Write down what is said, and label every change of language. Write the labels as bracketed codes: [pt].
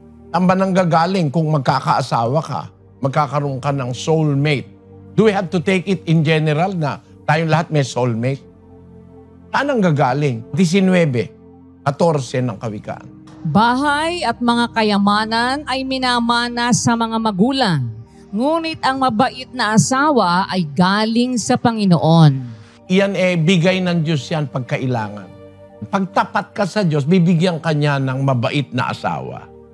[tl] Saan ba nanggagaling kung magkakaasawa ka, magkakaroon ka ng soulmate? [en] Do we have to take it in general [tl] na tayong lahat may [en] soulmate? [tl] Saan ang gagaling? 19:14 ng Kawikaan. Bahay at mga kayamanan ay minamana sa mga magulang, ngunit ang mabait na asawa ay galing sa Panginoon. Iyan bigay ng Diyos yan pagkailangan. Pag tapat ka sa Diyos, bibigyan ka niya ng mabait na asawa.